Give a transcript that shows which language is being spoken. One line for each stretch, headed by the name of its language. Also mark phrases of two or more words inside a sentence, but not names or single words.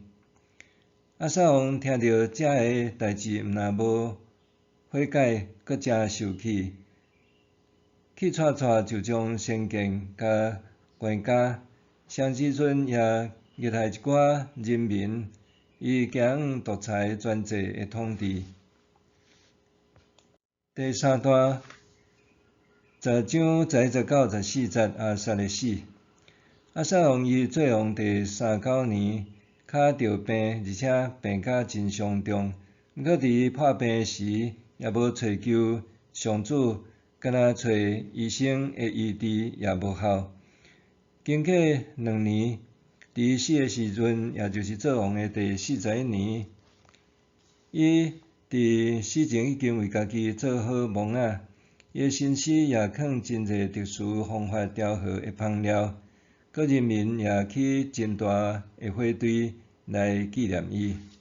Min Nan Chinese: 亚撒王听到这个代志，毋但无悔改，搁真生气，气喘喘就将先见甲关押，上时阵也虐害一寡人民，以行独裁专制的统治。第三段16章11节到14节，亚撒的死。亚撒王伊做王第39年，脚着病，而且病甲真伤重。毋过伫破病时，也无找求上主，干那找医生的医治也无效。经过2年，伫死的时阵，也就是做王的第41年，伊伫死前已经为家己做好网仔，伊的身躯也囥真侪特殊方法调和的香料，各人民也起真大的火堆来纪念伊。